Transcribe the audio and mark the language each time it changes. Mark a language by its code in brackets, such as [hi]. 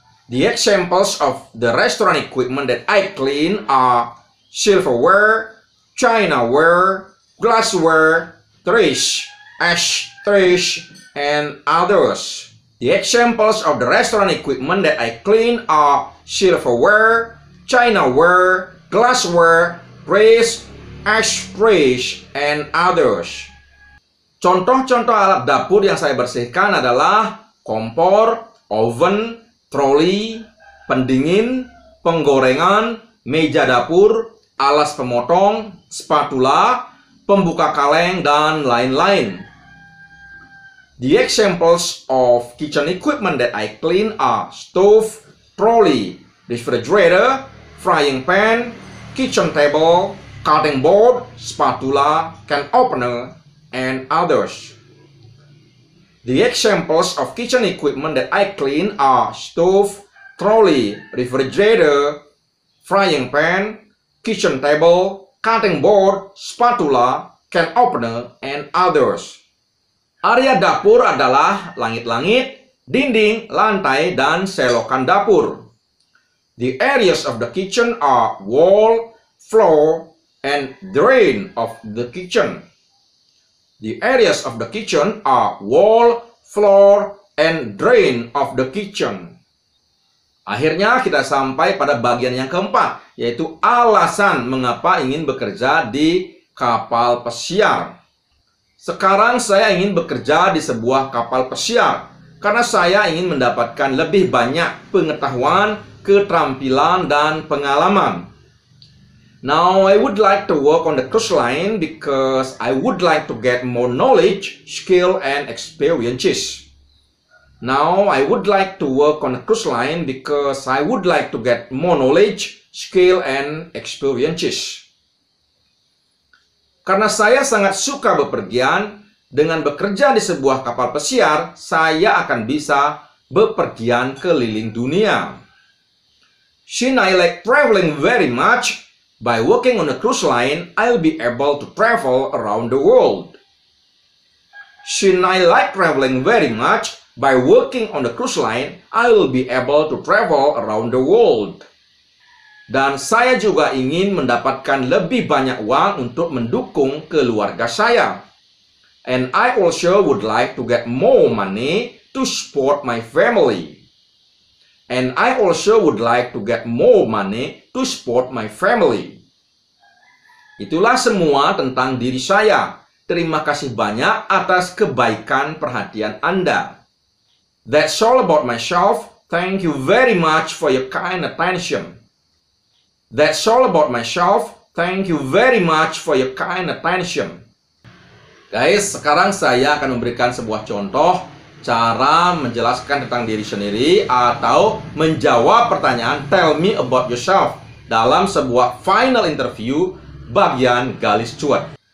[en] The examples of the restaurant equipment that I clean are silverware, chinaware, glassware, trays, ashtrays, and others. The examples of the restaurant equipment that I clean are silverware, chinaware, glassware, trays, ashtrays, and others. [id] Contoh-contoh alat dapur yang saya bersihkan adalah kompor, oven, troli, pendingin, penggorengan, meja dapur, alas pemotong, spatula, pembuka kaleng, dan lain-lain. [en] The examples of kitchen equipment that I clean are stove, trolley, refrigerator, frying pan, kitchen table, cutting board, spatula, can opener, and others. The examples of kitchen equipment that I clean are stove, trolley, refrigerator, frying pan, kitchen table, cutting board, spatula, can opener, and others. [id] Area dapur adalah langit-langit, dinding, lantai, dan selokan dapur. [en] The areas of the kitchen are wall, floor, and drain of the kitchen. The areas of the kitchen are wall, floor, and drain of the kitchen. [id] Akhirnya kita sampai pada bagian yang keempat, yaitu alasan mengapa ingin bekerja di kapal pesiar. Sekarang saya ingin bekerja di sebuah kapal pesiar karena saya ingin mendapatkan lebih banyak pengetahuan, keterampilan, dan pengalaman. [en] Now, I would like to work on the cruise line because I would like to get more knowledge, skill, and experiences. Now, I would like to work on the cruise line because I would like to get more knowledge, skill, and experiences. [id] Karena saya sangat suka bepergian, dengan bekerja di sebuah kapal pesiar, saya akan bisa bepergian keliling dunia. [en] Since I like traveling very much, by working on a cruise line, I'll be able to travel around the world. Since I like traveling very much, by working on the cruise line, I will be able to travel around the world. [id] Dan saya juga ingin mendapatkan lebih banyak uang untuk mendukung keluarga saya. [en] And I also would like to get more money to support my family. And I also would like to get more money to support my family. [id] Itulah semua tentang diri saya. Terima kasih banyak atas kebaikan perhatian Anda. [en] That's all about myself. Thank you very much for your kind attention. That's all about myself. Thank you very much for your kind attention. [id] Guys, sekarang saya akan memberikan sebuah contoh cara menjelaskan tentang diri sendiri atau menjawab pertanyaan [en] tell me about yourself [id] dalam sebuah final interview bagian galis cuat.